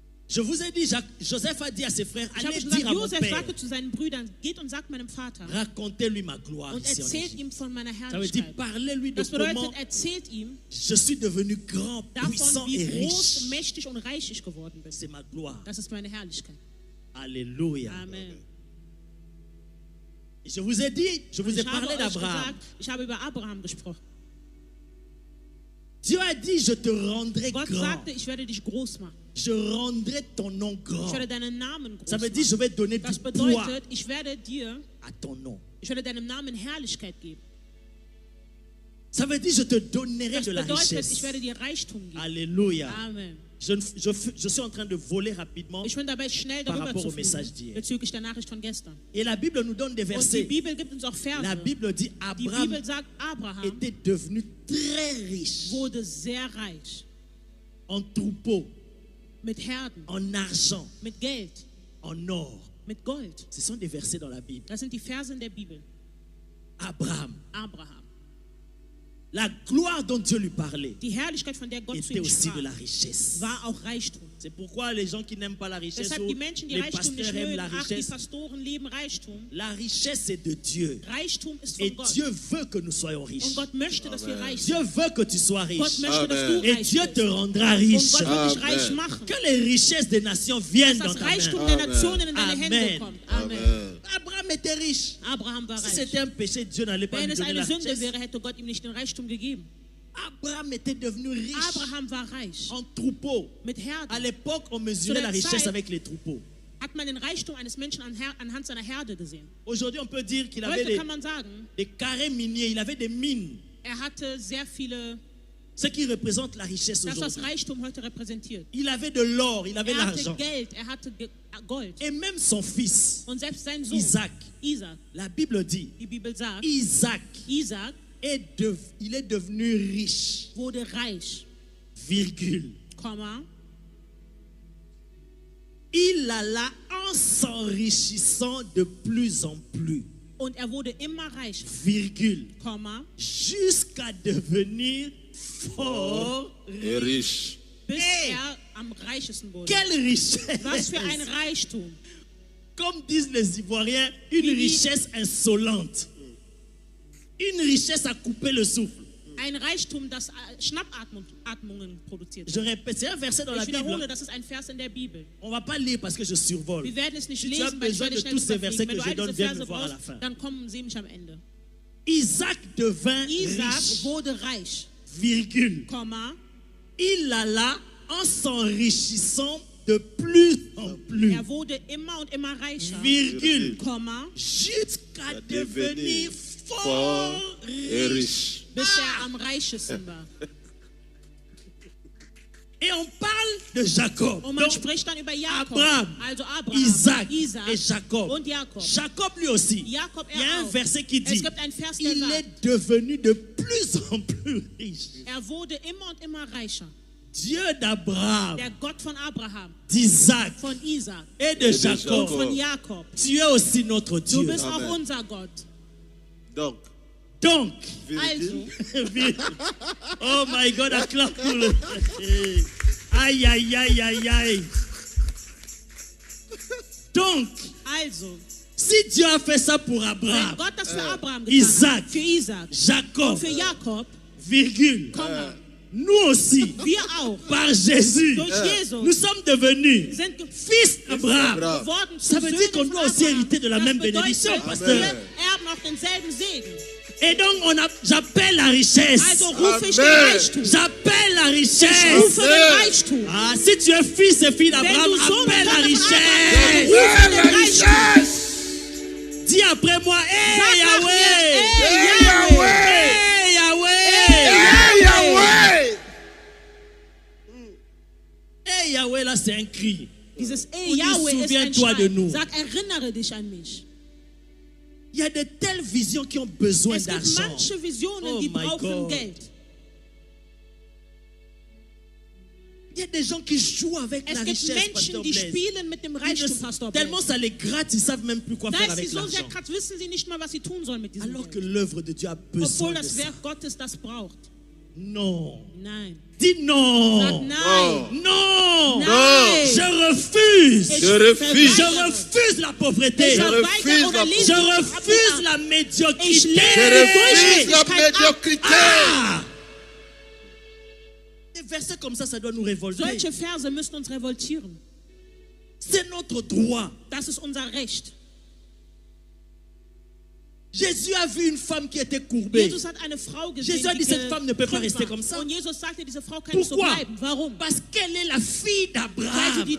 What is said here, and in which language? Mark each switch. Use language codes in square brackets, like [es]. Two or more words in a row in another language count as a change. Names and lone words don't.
[fr] Je vous ai dit, Joseph a dit à ses frères, [de] Ich habe [fr] allez [de] gesagt, [fr] dire à mon [de] Josef [fr] père, [de] sagte zu seinen Brüdern, geht und sagt meinem Vater [fr] racontez-lui ma gloire [de] und [fr] ici en [de] erzählt [fr] Égypte. [de] ihm von meiner [fr] Ça veut dire, [de] Herrlichkeit. [fr] parlez-lui de [de] Das [fr] comment [de] bedeutet, erzählt ihm [fr] je suis devenu grand, puissant [de] davon, wie [fr] et [de] groß, [fr] riche. [de] mächtig und reich ich geworden bin. [fr] C'est ma gloire. [de] Das ist meine Herrlichkeit. [fr] Alléluia. Amen. Et je vous ai dit, je vous ai [de] Ich habe [fr] parlé [de] euch [fr] d'Abraham. [de] gesagt, ich habe über Abraham gesprochen. [fr] Dieu a dit, je te rendrai [de] Gott [fr] grand. [de] sagte, ich werde dich groß machen. [fr] Je rendrai ton nom [de] Ich [fr] grand. [de] werde deinen Namen groß [fr] Ça veut dire, [de] machen. [fr] je vais donner du [de] Das [fr] poids [de] bedeutet, ich werde dir, [fr] à ton nom. [de] ich werde deinem Namen Herrlichkeit geben. [fr] Ça veut dire, je te donnerai [de] Das [fr] de la [de] bedeutet, ich [fr] richesse. [de] werde dir Reichtum geben. [fr] Alléluia. Amen. Je suis en train de voler rapidement. [de] Ich bin dabei, schnell [fr] Par [de] darüber [fr] rapport [de] zu [fr] au message [de] fliegen, [fr] d'hier. [de] bezüglich der Nachricht von gestern. [fr] Et la Bible nous donne des [de] Und die [fr] versets. [de] Bibel gibt uns auch Verse. [fr] La Bible dit, [de] Die Abraham Bibel sagt, [fr] Abraham était devenu très riche [de] wurde sehr reich. [fr] en troupeaux, [de] Mit Herden, [fr] en argent, [de] mit Geld, [fr] en or. [de] mit Gold. [fr] Ce sont des versets dans la Bible. [de] Das sind die Verse in der Bibel. [fr] Abraham, [de] Abraham. [fr] la gloire dont Dieu lui parlait [de] Die Herrlichkeit, von der Gott zu [fr] était [de] ihm [fr] aussi [de] sprach, [fr] de la richesse. [de] war auch Reichtum. [fr] C'est pourquoi les gens qui n'aiment pas la richesse, [de] Deshalb [fr] ou [de] die Menschen, die [fr] les [de] Reichtum nicht [fr] pasteurs aiment [de] mögen, [fr] la [de] ach, die [fr] richesse, [de] Pastoren lieben Reichtum. [fr] la richesse c'est de Dieu. [de] Reichtum ist [fr] Et [de] von Gott. [fr] Dieu veut que nous soyons riches. [de] Und Gott möchte, dass wir reich [fr] Dieu [de] sind. [fr] veut que tu sois [de] Gott [fr] riche. [de] möchte, dass du [fr] Et [de] reich [fr] Dieu te [de] bist. [fr] rendra [de] Und [fr] riche. [de] Gott wird dich [fr] Amen. [de] reich machen. [fr] Que les richesses des nations viennent [de] Dass [fr] dans [de] das [fr] ta main. [de] Reichtum der [fr] Amen. [de] Nationen in deine [fr] Amen. [de] Hände kommt. [fr] Amen. Abraham était riche. [de] Abraham war [fr] Si [de] reich. [fr] c'était un péché, Dieu n'allait pas [de] Wenn [fr] lui [de] es [fr] donner la [de] eine Sünde [fr] richesse. [de] wäre, hätte Gott ihm nicht den Reichtum gegeben. [fr] Abraham était devenu riche [de] Abraham war reich. [fr] en troupeau. [de] Mit [fr] À [de] Herden. [fr] l'époque, on [de] Zu [fr] mesurait [de] der [fr] la richesse [de] Zeit- [fr] avec les troupeaux. [de] Hat man den Reichtum eines Menschen anhand seiner Herde gesehen. [fr] Aujourd'hui, on peut dire qu'il avait [de] Heute kann man sagen, [fr] des carrés miniers, il avait des mines. [de] hatte sehr viele, [fr] Ce qui représente la richesse [de] dass das [fr] aujourd'hui. [de] Reichtum heute repräsentiert. [fr] Il avait de l'or, il avait [de] Hatte [fr] l'argent. [de] Geld, hatte Gold. [fr] Et même son fils, [de] Und selbst sein Sohn, [fr] Isaac, [de] Isaac, [fr] la Bible dit, [de] die Bibel sagt, [fr] Isaac, [de] Isaac [fr] il est devenu riche, [de] wurde reich, [fr] virgule. [de] Komma, [fr] Il alla en s'enrichissant de plus en plus, [de] und wurde immer reicher, [fr] virgule, [de] Komma, [fr] jusqu'à devenir fort Et riche. [de] bis Hey! am reichesten wurde. [fr] Quelle richesse! [de] Was für ein Reichtum. [fr] Comme disent les Ivoiriens, une [de] Wie- [fr] richesse insolente. Une richesse à couper le souffle. [de] Ein Reichtum, das Schnappatmungen produziert. [fr] Je répète, c'est un verset dans la [de] Ich wiederhole, [fr] Bible. [de] das ist ein Vers in der Bibel. [fr] On ne va pas lire parce que je survole. [de] Wir werden es nicht [fr] Si tu as [de] lesen, weil ich [fr] besoin [de] werde [fr] de [de] schnell [fr] tous ces versets [de] überfliegen. [fr] que [de] Wenn [fr] je [de] du all [fr] donne, [de] diese [fr] viens me [de] Verse [fr] voir à la [de] brauchst, [fr] fin. [de] dann kommen sie mich am Ende. [fr] Isaac devint [de] Isaac [fr] riche, [de] wurde reich, [fr] virgule. [de] Komma, [fr] Il alla en s'enrichissant de plus en plus, [de] wurde immer und immer reicher, [fr] virgule, [de] Komma, [fr] jusqu'à devenir Devenir fort fort et riche. riche. [de] bis am reichesten war. [fr] Et on parle de Jacob. [de] Und man [fr] Donc, [de] spricht dann über Jakob, [fr] Abraham, [de] also Abraham, [fr] Isaac [de] Isaac [fr] et Jacob. [de] und Jakob. [fr] Jacob lui aussi. [de] Jakob, [fr] Il y a un [de] auch. [fr] verset qui [de] Es [fr] dit, [de] gibt ein Vers, der [fr] il [de] sagt, [fr] est devenu de plus en plus riche. [de] wurde immer und immer reicher. [fr] Dieu d'Abraham, [de] Der Gott von Abraham, [fr] d'Isaac [de] von Isaac [fr] et de de Jacob. Jacob. [de] von Jakob. [fr] Tu es aussi notre [de] Du [fr] Dieu. [de] bist [fr] Amen. [de] auch unser Gott. [fr] Donc, Donc, [de] Also, [en] oh my God, I clap [fr] pour le- Aïe, aïe, aïe, aïe, aïe. Donc, [de] also, [fr] si Dieu a fait ça pour [de] wenn [fr] Abraham, [de] Gott das für Abraham getan [fr] Isaac, [de] hat, für Isaac [fr] Jacob, [de] und für Jakob, [fr] virgule, [de] Komma, [fr] nous aussi, [de] wir auch, [fr] par Jésus, [de] durch Jesus, [fr] nous sommes devenus [de] sind [fr] fils d'Abraham. [de] Abraham. geworden zu [fr] Ça veut dire [de] Söhnen [fr] qu'on [de] von [fr] doit aussi [de] Abraham. [fr] hériter de la [de] Das [fr] même [de] bedeutet, [fr] bénédiction, [de] wir [fr] pasteur. [de] erben auch denselben Segen. [fr] Et donc, j'appelle la richesse. [de] Also rufe ich den [fr] Amen. [de] Reichtum. [fr] J'appelle la [de] Ich [fr] richesse. [de] rufe den Reichtum. [fr] Ah, si tu es fils et fille d'Abraham, [de] Wenn du Sohn [fr] appelle la [de] und Tochter von [fr] richesse. [de] Abraham bist, rufe den [fr] la [de] Reichtum. [fr] richesse. Dis après moi, hey [de] Sag nach Yahweh, mir, Hey, [fr] hey Yahweh, hey Yahweh, Hey, Yahweh. hey Yahweh, là c'est un cri. [de] Dieses Und Ey Yahweh ist ein [fr] souviens-toi de [de] Schrei. [fr] nous. [de] Sag, erinnere dich an mich. [fr] Il y a de telles visions qui ont besoin [de] Es gibt [fr] d'argent. [de] manche Visionen, [en] Oh [de] die [en] my [de] brauchen [en] God. [de] Geld. [fr] Il y a des gens qui jouent avec [de] Es [fr] la [de] gibt [fr] richesse, Pasteur [de] Menschen, die [fr] Blaise. [de] spielen mit dem [fr] Ils [de] Reichtum, [fr] ne- [de] Pastor [fr] Tellement [de] Blaise. [fr] ça les gratte, ils ne savent même plus quoi faire [de] Da ist sie [fr] avec [de] so sehr [fr] l'argent. [de] kratzt, wissen sie nicht mal, was sie tun sollen mit diesem [fr] Alors que [de] Geld. [fr] l'œuvre de Dieu a besoin [de] Obwohl [fr] de [de] das [fr] ça. [de] Werk Gottes das braucht. [fr] Non. [de] Nein. [fr] Dis non. [de] Sag nein. [fr] Non. [de] Nein. [fr] Je [de] Ich [fr] Je refuse. Je refuse la pauvreté. [de] Ich [fr] Je [de] verweigere [fr] refuse [de] oder [fr] la [de] lehne [fr] Je [de] die [fr] refuse la [de] ab. [fr] médiocrité. [de] Ich lehne [fr] Je refuse la [de] Durchschnittlichkeit ab. [fr] médiocrité. Ah! Des versets comme ça doit nous révolter. [de] Solche Verse müssen uns revoltieren. [fr] C'est notre droit. [de] Das ist unser Recht. [fr] Jésus a vu une femme qui était courbée. [de] Jesus hat eine Frau gesehen, [fr] Jésus a dit, [de] die [fr] cette femme ne peut pas [de] gekrümmt [fr] rester [de] war. [fr] comme ça. [de] Und Jesus sagte, diese Frau kann nicht so [fr] Pourquoi? [de] bleiben. Warum? [fr] Parce qu'elle est la fille [de] Weil sie die